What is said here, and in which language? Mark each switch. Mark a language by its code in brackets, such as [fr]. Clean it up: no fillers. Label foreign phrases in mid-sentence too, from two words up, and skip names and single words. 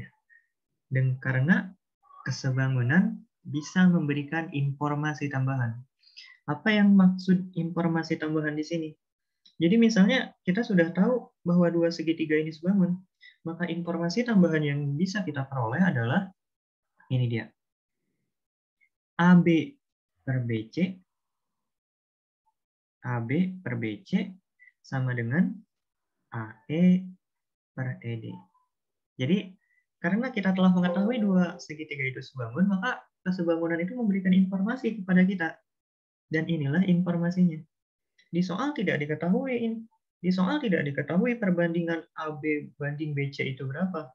[id] Dan karena kesebangunan bisa memberikan informasi tambahan. Apa yang maksud informasi tambahan di sini? Jadi misalnya kita sudah tahu bahwa dua segitiga ini sebangun, maka informasi tambahan yang bisa kita peroleh adalah ini dia. AB per BC, AB per BC sama dengan AE per ED. Jadi karena kita telah mengetahui dua segitiga itu sebangun, maka kesebangunan itu memberikan informasi kepada kita. Dan inilah informasinya. Di soal tidak diketahui Di soal tidak diketahui perbandingan AB banding BC itu berapa.